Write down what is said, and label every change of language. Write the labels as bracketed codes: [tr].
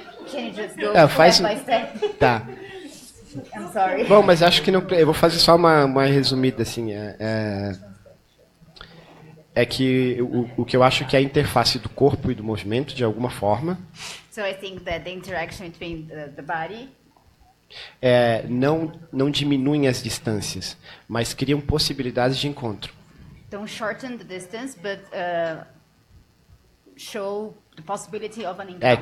[en] Can you just go [pt] faz [en] step by step? [pt] Tá. [en] I'm sorry. [pt] Bom, mas acho que não, eu vou fazer só uma resumida assim. É que o que eu acho que é a interface do corpo e do movimento, de alguma forma, [en] So I think that the interaction between the body [pt] não diminuem as distâncias, mas criam possibilidades de encontro. [en] don't shorten the distance, but show the possibility of an encounter.